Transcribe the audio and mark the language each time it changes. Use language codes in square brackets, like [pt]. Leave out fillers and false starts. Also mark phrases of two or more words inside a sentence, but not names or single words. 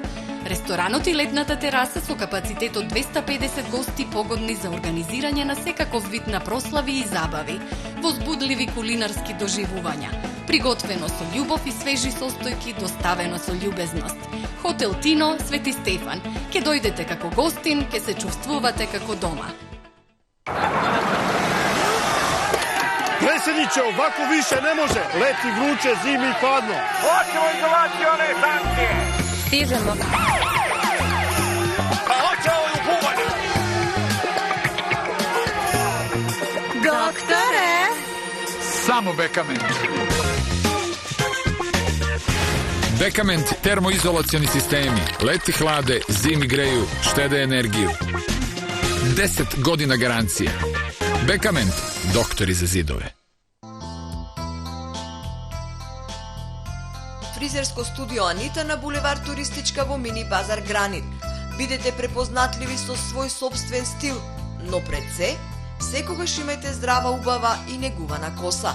[mk] Ресторанот и летната тераса со капацитет од 250 гости погодни за организирање на секаков вид на прослави и забави, возбудливи кулинарски доживувања, приготвено со љубов и свежи состојки, доставено со љубезност. Хотел Тино, Свети Стефан. Ке дојдете како гостин, ке се чувствувате како дома. [sr] Predsjedniče, ovako više ne može. Leti vruće, zimi hladno. Hoćemo izolacione stancije. Stižemo. Pa hoće ovo u buvanje. Doktore! Samo Bekament. Bekament termoizolacioni sistemi. Leti hlade, zimi greju, štede energiju. 10 godina garancije. Bekament, doktori za zidove. [mk] Фризерско студио Анита на булевар Туристичка во Мини Базар Гранит. Бидете препознатливи со свој собствен стил, но пред се, секогаш имајте здрава, убава и негувана коса.